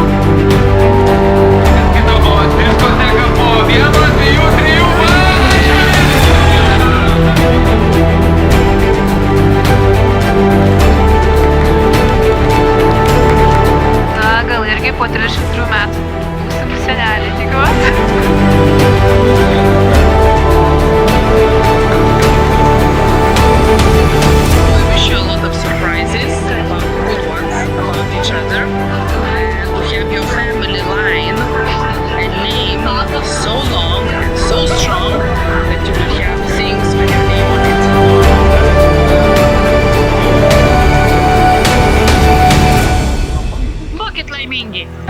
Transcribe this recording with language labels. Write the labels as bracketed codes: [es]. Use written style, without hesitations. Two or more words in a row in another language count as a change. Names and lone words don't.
[lt] Skaitamos diskoteka po 1, 2, 3. Gal irgi po 33 metų. Būsim senelį, tikiuosi. [en] We wish you a lot of surprises, good ones about each other, and to have your family line and name so long and so strong that you will have things with your name on it. [lt] Būkit laimingi!